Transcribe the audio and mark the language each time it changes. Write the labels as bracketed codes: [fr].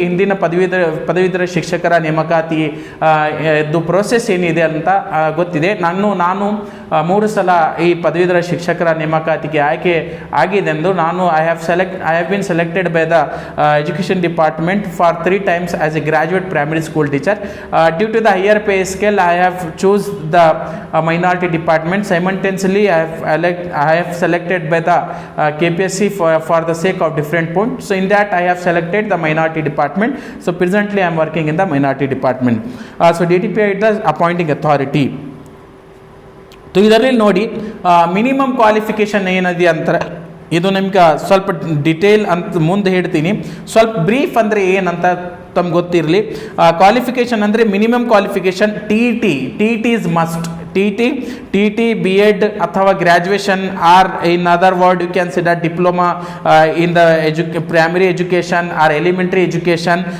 [kn] ಹಿಂದಿನ ಪದವೀಧರ ಶಿಕ್ಷಕರ ನೇಮಕಾತಿ ಪ್ರೋಸೆಸ್ ಏನಿದೆ ಅಂತ ಗೊತ್ತಿದೆ. ನಾನು 3 ಸಲ ಈ ಪದವೀಧರ ಶಿಕ್ಷಕರ ನೇಮಕಾತಿಗೆ ಆಯ್ಕೆ ಆಗಿದೆಂದು [en] I have been selected by the education department for 3 times as a graduate primary school teacher. Due to the higher pay scale, I have choose the minority department. Simultaneously, I have selected by the KPSC for the sake of different points. So in that, I have selected the minority department. So presently, I am working in the minority department. So DDPI is the appointing authority. [kn] So ಇದರಲ್ಲಿ ನೋಡಿ minimum qualification ಏನಿದೆ ಅಂತಾರೆ. ಇದು ನಿಮ್ಗೆ ಸ್ವಲ್ಪ detail ಅಂತ ಮುಂದೆ ಹೇಳ್ತೀನಿ. ಸ್ವಲ್ಪ ಬ್ರೀಫ್ ಅಂದರೆ ಏನಂತ ತಮ್ಗೆ ಗೊತ್ತಿರಲಿ. ಕ್ವಾಲಿಫಿಕೇಷನ್ ಅಂದರೆ minimum qualification [en] TET is must. T B.Ed ಅಥವಾ graduation or in other word you can consider diploma in the primary education or elementary education.